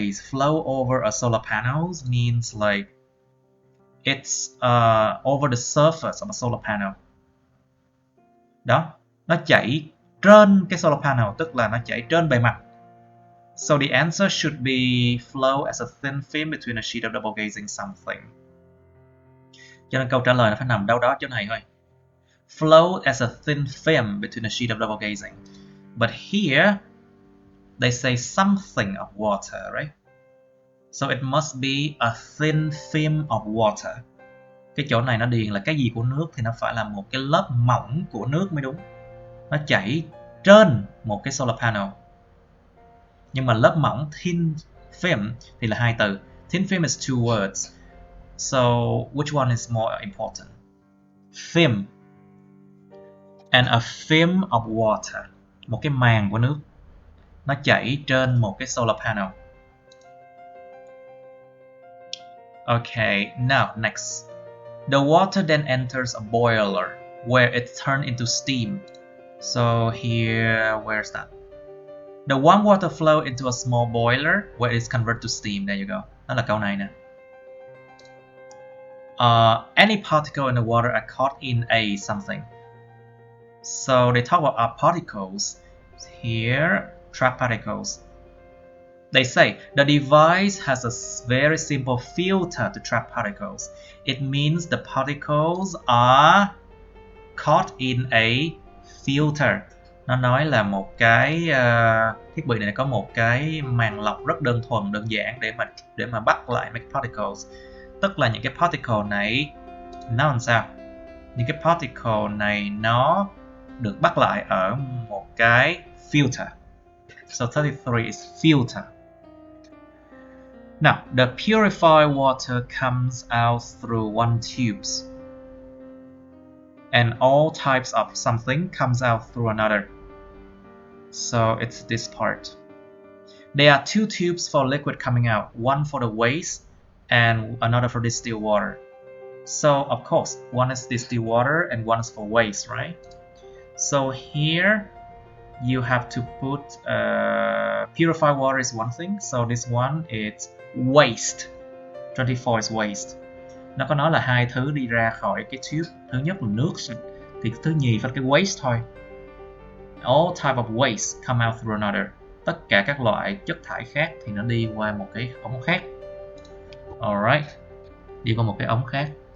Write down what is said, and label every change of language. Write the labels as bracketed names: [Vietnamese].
[English] Flow over a solar panel means like it's over the surface of a solar panel. [Vietnamese] Đó, nó chảy trên cái solar panel, tức là nó chảy trên bề mặt. [English] So the answer should be flow as a thin film between a sheet of double gazing something. [Vietnamese] Cho nên câu trả lời nó phải nằm đâu đó chỗ này thôi. [English] Flow as a thin film between a sheet of double gazing. But here they say something of water, right? So it must be a thin film of water. [Vietnamese] Cái chỗ này nó điền là cái gì của nước thì nó phải là một cái lớp mỏng của nước mới đúng. Nó chảy trên một cái solar panel. Nhưng mà lớp mỏng thin film thì là hai từ. [English] Thin film is two words. So which one is more important? Film. And a film of water. [Vietnamese] Một cái màng của nước. Nó chảy trên một cái solar panel. [English] Okay, now next. The water then enters a boiler where it's turned into steam. So here, where's that? The warm water flow into a small boiler where it's converted to steam. There you go. [Vietnamese] Đó là câu này nè. [English] Any particle in the water are caught in a something. So they talk about our particles. Here, trap particles. They say the device has a very simple filter to trap particles. It means the particles are caught in a filter. [Vietnamese] Nó nói là một cái thiết bị này có một cái màng lọc rất đơn thuần, đơn giản để mà bắt lại mấy cái particles. Tức là những cái particle này nó làm sao? Những cái particle này nó được bắt lại ở một cái filter. [English] So 33 is filter. Now, the purified water comes out through one tubes. And all types of something comes out through another. So it's this part. There are two tubes for liquid coming out, one for the waste and another for distilled water. So of course, one is distilled water and one is for waste, right? So here you have to put purified water is one thing. So this one is waste. 24 is waste. [Vietnamese] Nó có nói là hai thứ đi ra khỏi cái tube. Thứ nhất là nước, thì thứ nhì phải cái waste thôi. [English] All type of waste come out through another. [Vietnamese] Tất cả các loại chất thải khác thì nó đi qua một cái ống khác. Alright, đi qua một cái ống khác.